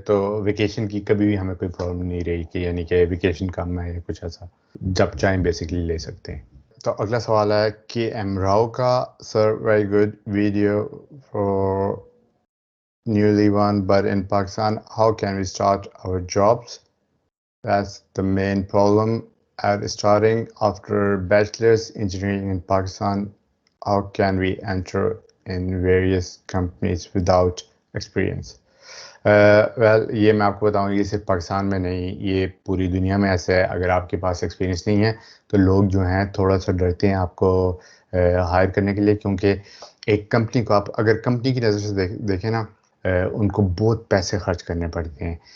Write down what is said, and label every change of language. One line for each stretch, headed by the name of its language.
Urdu: تو ویکیشن کی کبھی بھی ہمیں کوئی پرابلم نہیں رہی کہ یعنی کہ ویکیشن کم ہے یا کچھ ایسا، جب چاہیں بیسکلی لے سکتے ہیں. تو اگلا سوال ہے کہ
English: M Rao کا sir very good video for newly won, but in Pakistan, how can we start our jobs? That's the main problem at starting after bachelor's engineering in Pakistan. How can we enter in various companies without experience?
Urdu: Well یہ میں آپ کو بتاؤں، یہ صرف پاکستان میں نہیں، یہ پوری دنیا میں ایسا ہے. اگر آپ کے پاس ایکسپیرینس نہیں ہے تو لوگ جو ہیں تھوڑا سا ڈرتے ہیں آپ کو ہائر کرنے کے لیے، کیونکہ ایک کمپنی کو آپ اگر کمپنی کی نظر سے دیکھیں نا، ان کو بہت پیسے خرچ کرنے پڑتے ہیں.